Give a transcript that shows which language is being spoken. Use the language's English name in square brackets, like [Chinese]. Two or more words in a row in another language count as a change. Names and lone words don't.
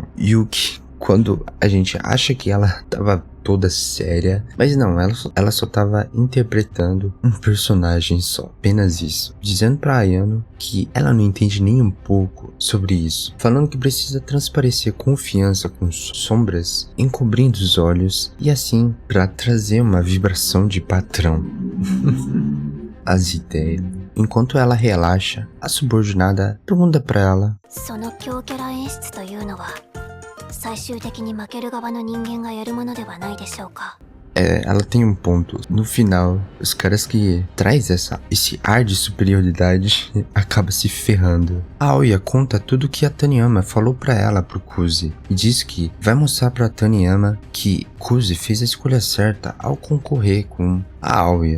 [Portuguese] Yuki, quando a gente acha que ela tava toda séria, mas não, ela só tava interpretando um personagem só, apenas isso, dizendo pra Ayano que ela não entende nem um pouco sobre isso, falando que precisa transparecer confiança com sombras, encobrindo os olhos e assim pra trazer uma vibração de patrão. As ideias. Enquanto ela relaxa, a subordinada pergunta pra ela: [Japanese] その強キャラ演出というのは最終的に負ける側の人間がやるものではないでしょうか。 [Portuguese] ela tem um ponto. No final, os caras que traz esse ar de superioridade acaba se ferrando. A Aoya conta tudo que a Taniyama falou pra ela pro Kuzi e diz que vai mostrar pra Taniyama que Kuzi fez a escolha certa ao concorrer com a Aoya.